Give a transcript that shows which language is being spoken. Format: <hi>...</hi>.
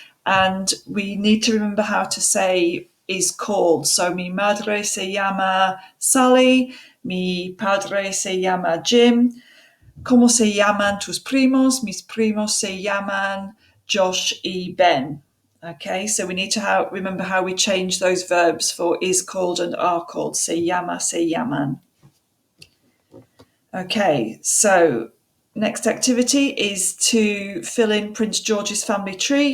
<en>And we need to remember how to say is called.</en> <es>So mi madre se llama Sally, mi padre se llama Jim. ¿Cómo se llaman tus primos? Mis primos se llaman Josh y Ben.</es> <en>Okay, so we need to remember how we change those verbs for is called and are called.</en> <es>Se llama, se llaman.</es> <en>Okay, so next activity is to fill in Prince George's family tree.</en>